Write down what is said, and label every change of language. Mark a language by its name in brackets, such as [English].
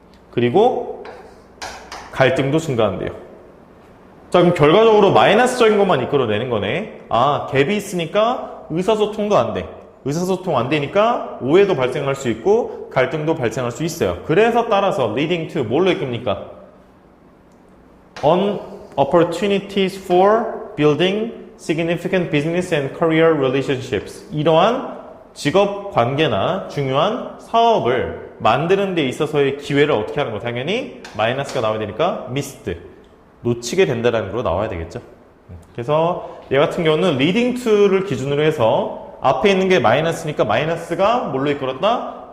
[Korean] 그리고 갈등도 증가한대요. 자, 그럼 결과적으로 마이너스적인 것만 이끌어내는 거네. 갭이 있으니까 의사소통도 안 돼. 의사소통 안 되니까 오해도 발생할 수 있고 갈등도 발생할 수 있어요. 그래서 따라서 [English] leading to [Korean] 뭘로 이끕니까? [English] on opportunities for building significant business and career relationships. [Korean] 이러한 직업 관계나 중요한 사업을 만드는 데 있어서의 기회를 어떻게 하는 거? 당연히 마이너스가 나와야 되니까 missed, 놓치게 된다는 걸로 나와야 되겠죠. 그래서 얘 같은 경우는 [English] leading to [Korean] 를 기준으로 해서 앞에 있는 게 마이너스니까 마이너스가 뭘로 이끌었다?